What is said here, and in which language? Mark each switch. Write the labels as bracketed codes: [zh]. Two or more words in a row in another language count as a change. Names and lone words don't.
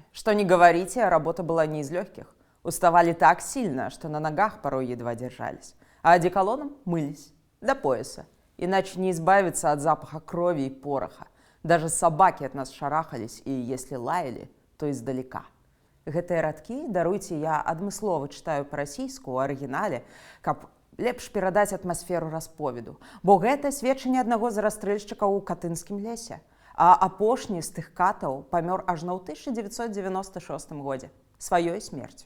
[ru] Что ни говорите, работа была не из легких. Уставали так сильно, что на ногах порой едва держались. А одеколоном мылись до пояса. Иначе не избавиться от запаха крови и пороха. Даже собаки от нас шарахались, и если лаяли, то издалека. [be] Гэтыя радкі, даруйце, я адмыслова читаю па-расійску ў арыгінале, каб лепш перадаць атмасферу расповеду. Бо гэта сведчанне аднаго з расстрэльшчыкаў у Катынскім лесе. А апошні з тых катаў памёр ажно ў 1996 годзе сваёй смерцю.